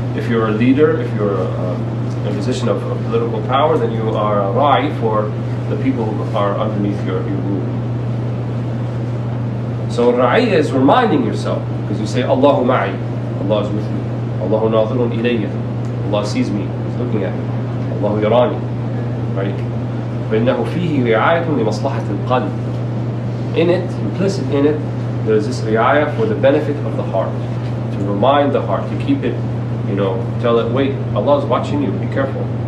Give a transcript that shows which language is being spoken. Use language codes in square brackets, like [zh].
[en] If you're a leader, if you're in a position of political power, then you are a ra'i for the people who are underneath your rule. So ra'iyya is reminding yourself, because you say, Allahu ma'i, Allah is with me. Allahu nadhirun ilayya. Allah sees me, He's looking at me. Allahu yarani. Right? [ar] فإنه فيه رعاية لمصلحة القلب. [en] In it, implicit in it, there is this ri'ayah for the benefit of the heart. To remind the heart, to keep it, tell it, wait, Allah is watching you, be careful.